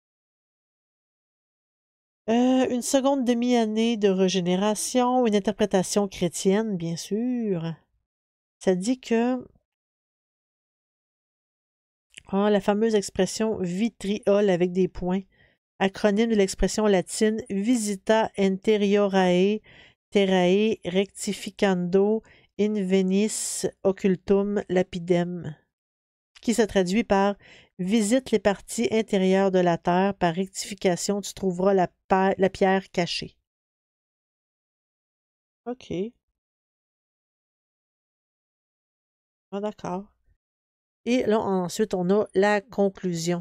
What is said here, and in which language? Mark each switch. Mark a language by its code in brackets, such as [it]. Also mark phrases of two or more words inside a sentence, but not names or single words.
[fr] Une seconde demi-année de régénération, une interprétation chrétienne, bien sûr. Ça dit que la fameuse expression vitriol avec des points, acronyme de l'expression latine [la] Visita interiorae terrae rectificando invenis occultum lapidem, [fr] qui se traduit par Visite les parties intérieures de la terre, par rectification, tu trouveras la pierre cachée. OK. Ah, d'accord. Et là, ensuite, on a la conclusion.